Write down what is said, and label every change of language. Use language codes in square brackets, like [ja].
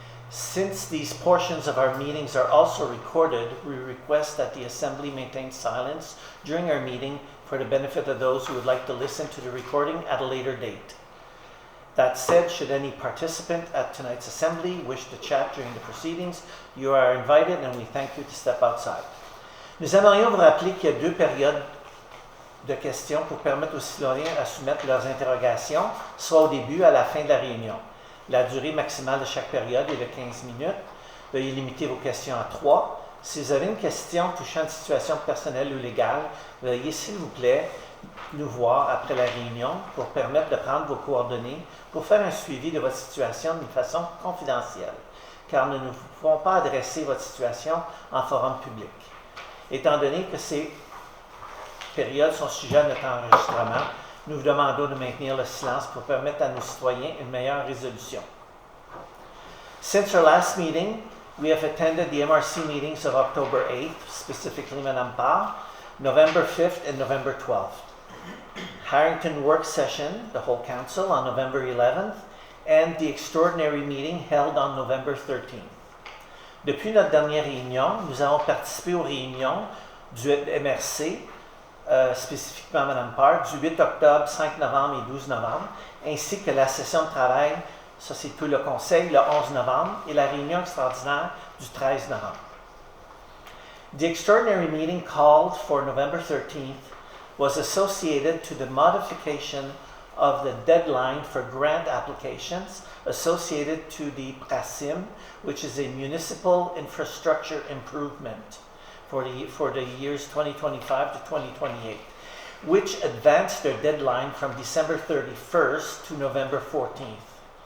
[en] Since these portions of our meetings are also recorded, we request that the Assembly maintain silence during our meeting for the benefit of those who would like to listen to the recording at a later date. That said, should any participant at tonight's Assembly wish to chat during the proceedings, you are invited and we thank you to step outside. [fr] Nous aimerions vous rappeler qu'il y a 2 périodes de questions pour permettre aux citoyens à soumettre leurs interrogations, soit au début ou à la fin de la réunion. La durée maximale de chaque période est de 15 minutes. Veuillez limiter vos questions à 3. Si vous avez une question touchant une situation personnelle ou légale, veuillez, s'il vous plaît, nous voir après la réunion pour permettre de prendre vos coordonnées pour faire un suivi de votre situation d'une façon confidentielle, car nous ne pouvons pas adresser votre situation en forum public. Étant donné que ces périodes sont sujets à notre enregistrement, nous vous demandons de maintenir le silence pour permettre à nos citoyens une meilleure résolution. [en] Since our last meeting, we have attended the MRC meetings of October 8th, specifically Mme Parr, November 5th, and November 12th. Harrington work session, the whole council, on November 11th, and the extraordinary meeting held on November 13th. [fr] Depuis notre dernière réunion, nous avons participé aux réunions du MRC, spécifiquement Mme Parr, du 8 octobre, 5 novembre et 12 novembre, ainsi que la session de travail, ça c'est tout le conseil, le 11 novembre, et la réunion extraordinaire du 13 novembre. [en] The extraordinary meeting called for November 13th was associated to the modification of the deadline for grant applications associated to the PRASIM, which is a municipal infrastructure improvement for the years 2025 to 2028, which advanced their deadline from December 31st to November 14th.